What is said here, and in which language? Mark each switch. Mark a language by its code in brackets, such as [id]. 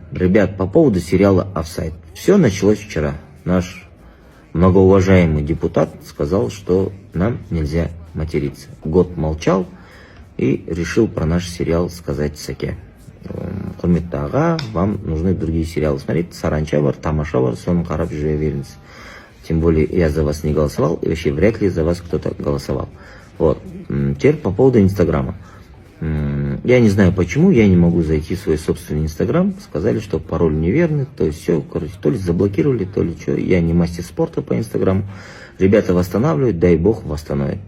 [ru] Ребят, по поводу сериала «Офсайд». Все началось вчера. Наш многоуважаемый депутат сказал, что нам нельзя материться. Год молчал и решил про наш сериал сказать сәке. [kk] Құрметті аға, [ru] вам нужны другие сериалы смотреть. [kk] Саранча бар, тамаша бар, соны қарап жүре беріңіз. [ru] Тем более я за вас не голосовал, и вообще вряд ли за вас кто-то голосовал. Вот. Теперь по поводу Инстаграма. Я не знаю почему, я не могу зайти в свой собственный Инстаграм. Сказали, что пароль неверный, то есть все, короче, то ли заблокировали, то ли что. Я не мастер спорта по Инстаграму. Ребята восстанавливают, дай бог восстановит.